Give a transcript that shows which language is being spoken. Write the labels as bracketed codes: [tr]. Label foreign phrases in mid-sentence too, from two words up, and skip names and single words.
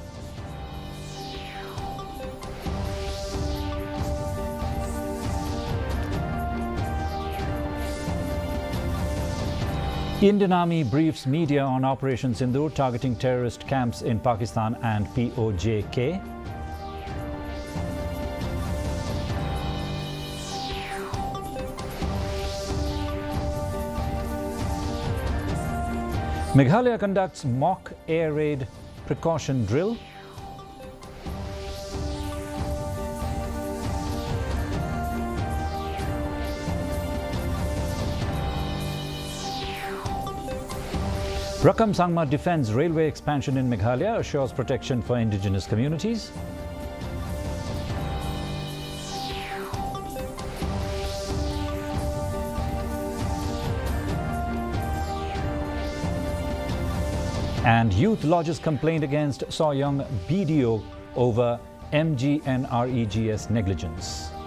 [en] Indian Army briefs media on Operation Sindoor targeting terrorist camps in Pakistan and POJK. Meghalaya conducts mock air raid precaution drill. Rakam Sangma defends railway expansion in Meghalaya, assures protection for indigenous communities. And youth lodges complaint against Soyoung BDO over MGNREGS negligence.